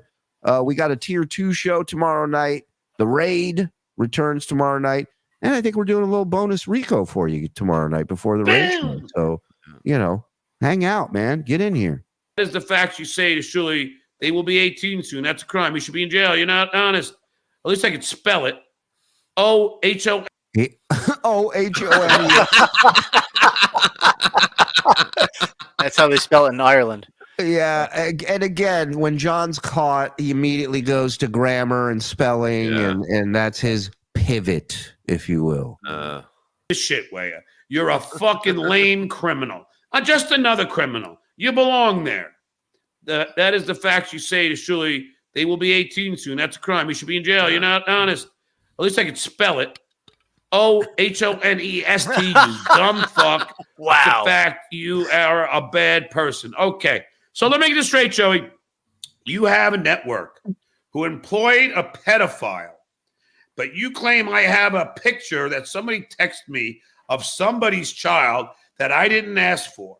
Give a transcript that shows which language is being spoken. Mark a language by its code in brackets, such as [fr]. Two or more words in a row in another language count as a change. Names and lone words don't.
[en] We got a tier 2 show tomorrow night. The raid returns tomorrow night. And I think we're doing a little bonus Rico for you tomorrow night before the raid show. So, hang out, man. Get in here. That is the facts you say to Shuli. They will be 18 soon. That's a crime. You should be in jail. You're not honest. At least I could spell it. O-H-O. O-H-O-N-E. That's how they spell it in Ireland. Yeah, and again, when John's caught, he immediately goes to grammar and spelling, and that's his pivot, if you will. This shit way. You're a fucking lame criminal. Just another criminal. You belong there. That is the facts you say to Shuli. They will be 18 soon. That's a crime. You should be in jail. You're not honest. At least I could spell it. O-H-O-N-E-S-T, you dumb fuck. Wow. The fact you are a bad person. Okay. So let me get this straight, Joey. You have a network who employed a pedophile, but you claim I have a picture that somebody texted me of somebody's child that I didn't ask for.